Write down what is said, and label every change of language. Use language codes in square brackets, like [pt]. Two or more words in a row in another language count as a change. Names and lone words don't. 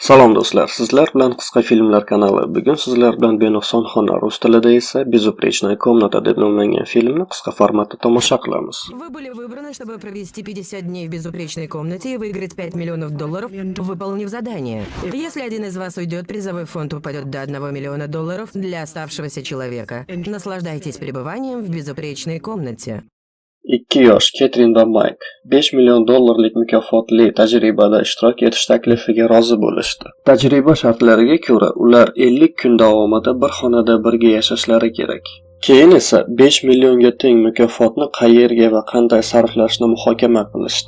[uz] Salom do'stlar, sizlar bilan qisqa filmlar kanali. Bugun sizlar bilan Benuqson xona, rus tilida esa Безупречная комната deb nomlangan filmni qisqa formatda tomosha qilamiz. [ru] Вы были выбраны, чтобы провести 50 дней в безупречной комнате и выиграть $5 миллионов, выполнив задание. Если один из вас уйдет, призовой фонд упадет до $1 миллиона для оставшегося человека. Наслаждайтесь пребыванием в безупречной комнате. [uz] 2 yosh Ketrin va Mayk $5 million mukofotli tajribada ishtirok etish taklifiga rozi bo'lishdi. Tajriba shartlariga ko'ra, ular 50 kun davomida bir xonada birga yashashlari kerak. Keyin esa 5 millionga teng mukofotni qayerga va qanday sarflashni muhokama qilishdi.